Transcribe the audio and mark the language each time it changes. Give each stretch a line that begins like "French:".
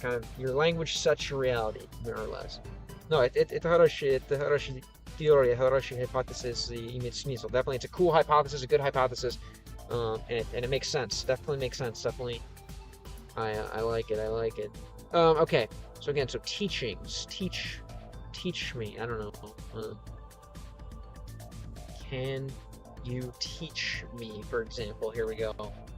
English: It kind of, your language sets your reality, more or less.
Russian: No, это хорошая теория, хорошая hypothesis, и имеет смысл.
English: Definitely, it's a cool hypothesis, a good hypothesis, and it makes sense. Definitely makes sense. Definitely, I like it. Okay, so again, so teachings, teach me. I don't know. Can you teach me, for example? Here we go.